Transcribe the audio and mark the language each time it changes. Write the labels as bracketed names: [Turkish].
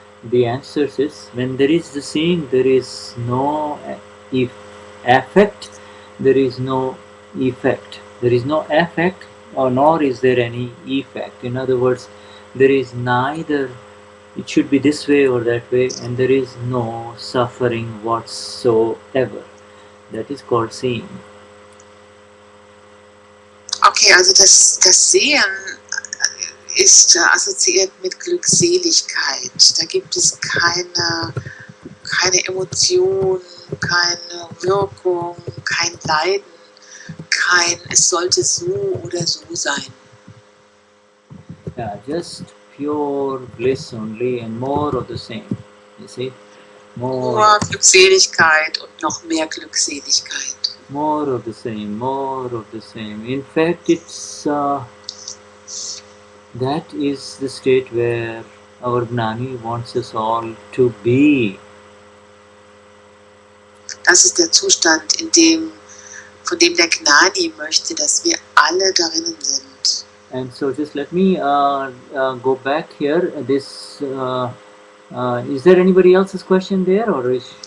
[English] The answer is when there is the seeing, there is no affect, there is no effect. There is no affect, or nor is there any effect. In other words, there is neither it should be this way or that way, and there is no suffering whatsoever. That is called seeing. [German] Okay, also das Sehen ist assoziiert mit Glückseligkeit. Da gibt es keine Emotion, keine Wirkung, kein Leiden, kein es sollte so oder so sein. [English] Yeah, just pure bliss only and more of the same. You see? [German] Nur Glückseligkeit und noch mehr Glückseligkeit. [English] More of the same, more of the same. In fact, it's that is the state where our Gnani wants us all to be. [German] Das ist der Zustand, von dem der Gnani möchte, dass wir alle darinnen sind. [English] And so just let me go back here. This is there anybody else's question there, or is?